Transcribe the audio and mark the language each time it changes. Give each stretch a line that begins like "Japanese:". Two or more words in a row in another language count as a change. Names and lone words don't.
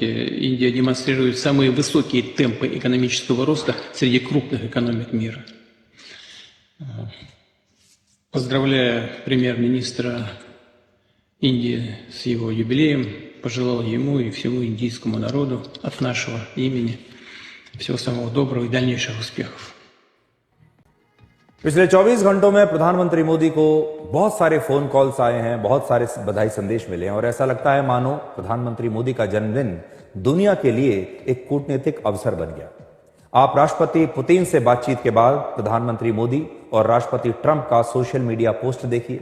Russian: Индия демонстрирует самые высокие темпы экономического роста среди крупных экономик мира. Поздравляя премьер-министра Индии с его юбилеем, пожелал ему и всему индийскому народу от нашего имени всего самого доброго и дальнейших успехов.
Hindi: पिछले 24 घंटों में प्रधानमंत्री मोदी को बहुत सारे
English: phone calls
Hindi: आए हैं, बहुत सारे बधाई संदेश मिले हैं और ऐसा लगता है मानो प्रधानमंत्री मोदी का जन्मदिन दुनिया के लिए एक कूटनीतिक अवसर बन गया। आप राष्ट्रपति पुतिन से बातचीत के बाद प्रधानमंत्री मोदी और राष्ट्रपति ट्रंप का
English: social media post
Hindi: देखिए।